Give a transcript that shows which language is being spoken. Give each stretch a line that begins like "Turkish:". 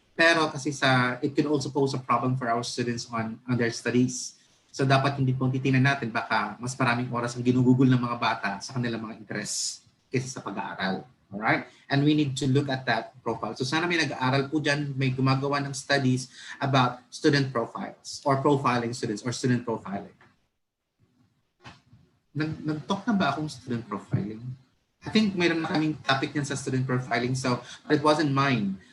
Filipino: Pero kasi
English: it can also pose a problem for our students on their studies.
Filipino: So dapat hindi po titingnan natin, baka mas maraming oras ang ginugugol ng mga bata sa kanilang mga interests kaysa sa pag-aaral.
English: Alright? And we need to look at that profile.
Filipino: So sana may nag-aaral po dyan, may gumagawa ng studies
English: about student profiles or profiling students or student profiling.
Filipino: Nag-talk na ba akong student profiling?
English: I think
Filipino: mayroon na kaming topic yan sa student profiling,
English: so but it wasn't mine.